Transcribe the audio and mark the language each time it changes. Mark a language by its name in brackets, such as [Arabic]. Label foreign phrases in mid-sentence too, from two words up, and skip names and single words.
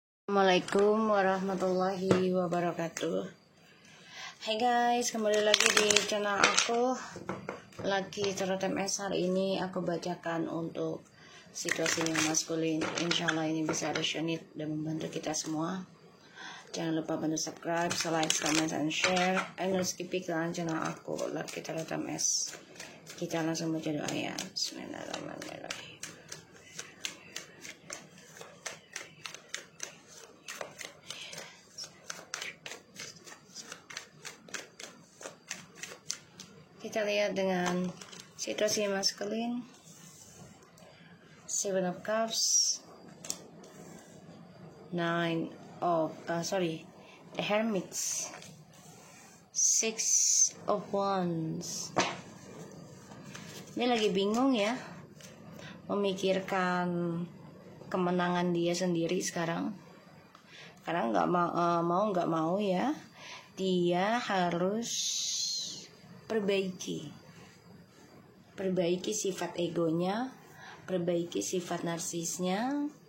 [Arabic] السلام عليكم ورحمة الله وبركاته. [Indonesian] Hai guys, kembali lagi di channel aku Lucky Tarot MS. Hari ini aku bacakan untuk situasi yang maskulin. [Arabic] إن شاء الله [Indonesian] ini bisa resonate dan membantu kita semua. Jangan lupa bantu subscribe, like, [English] comment, and share. And no skip [Indonesian] iklan channel aku Lucky Tarot MS. Kita langsung baca doanya. Bismillahirrahmanirrahim. Kita lihat dengan situasi maskulin. Seven of Cups, the Hermits, Six of Wands. Dia lagi bingung ya, memikirkan kemenangan dia sendiri sekarang. Karena nggak mau ya, dia harus perbaiki sifat egonya, perbaiki sifat narsisnya.